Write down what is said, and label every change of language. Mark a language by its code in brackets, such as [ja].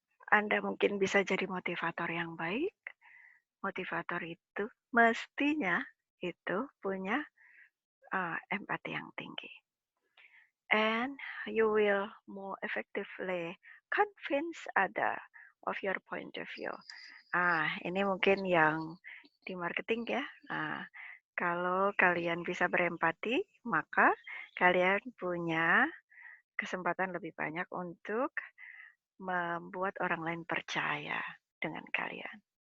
[id] Anda mungkin bisa jadi motivator yang baik. Motivator itu mestinya itu punya empati yang tinggi. [en] And you will more effectively convince other of your point of view. [id] Ini mungkin yang di marketing ya. Kalau kalian bisa berempati, maka kalian punya kesempatan lebih banyak untuk membuat orang lain percaya dengan kalian.